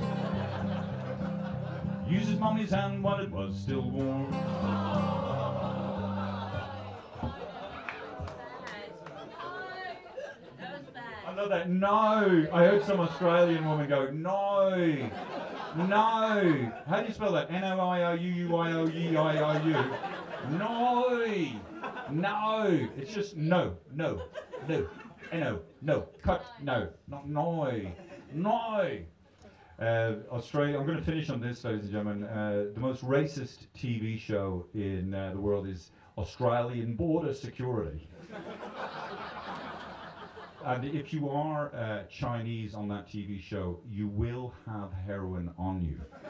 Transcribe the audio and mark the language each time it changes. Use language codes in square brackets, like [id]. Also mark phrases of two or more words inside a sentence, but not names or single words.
[en] Used his mummy's hand while it was still warm. That was bad. I love that. No! I heard some Australian woman go, no! No! How do you spell that? N-O-I-O-U-U-I-O-E-I-I-U. No! No! It's just no, no, no. N-O, no. Cut, no. Not no. No! Australia, I'm going to finish on this, ladies and gentlemen. The most racist TV show in the world is Australian Border Security. And if you are Chinese on that TV show, you will have heroin on you.